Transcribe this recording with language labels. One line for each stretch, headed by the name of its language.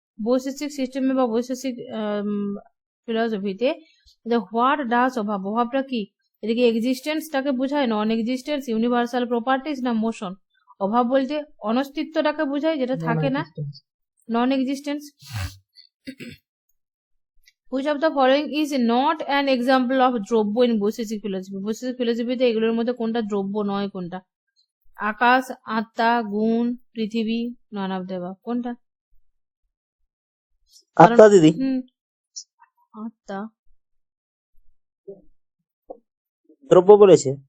Bangla: বৈশেষিক সিস্টেমে বা Vaisheshika ফিলসফিতে
English: what does
Bangla: অভাবটা কি? এটা কি এক্সিস্টেন্সটাকে বোঝায়, নন এক্সিস্টেন্স, ইউনিভার্সাল প্রপার্টিজ, না মোশন? অভাব বলতে অনস্তিত্বটাকে বোঝায়, যেটা থাকে না, non existence.
English: Which of the following is not an example of dravya in Vaisheshika philosophy?
Bangla: বৈশেষিক ফিলসফিতে এগুলোর মধ্যে কোনটা দ্রব্য নয়? কোনটা? আকাশ, আত্মা, গুণ, পৃথিবী, নন অফ দেবা, কোনটা? আত্মা দিদি। আত্মা দ্রব্য বলেছে।